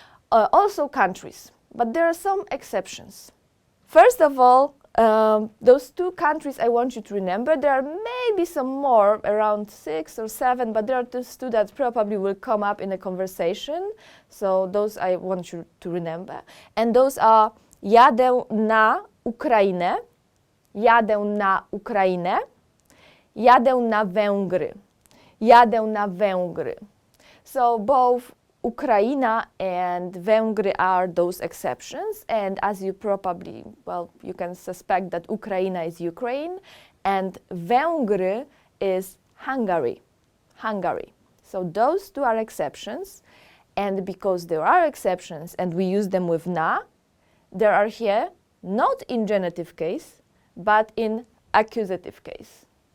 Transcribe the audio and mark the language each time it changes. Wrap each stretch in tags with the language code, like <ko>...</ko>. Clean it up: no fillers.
<en>Also countries, but there are some exceptions. First of all, those two countries I want you to remember. There are maybe some more, around 6 or 7, but there are those two that probably will come up in a conversation. So those I want you to remember. And those are</en> <pl>jadę na Ukrainę, jadę na Ukrainę, jadę na Węgry, jadę na Węgry.</pl> <en>So both Ukraina and Węgry are those exceptions, and as you probably, well, you can suspect that Ukraina is Ukraine and Węgry is Hungary, Hungary. So those two are exceptions, and because there are exceptions and we use them with na, there are here not in genitive case, but in accusative case.</en>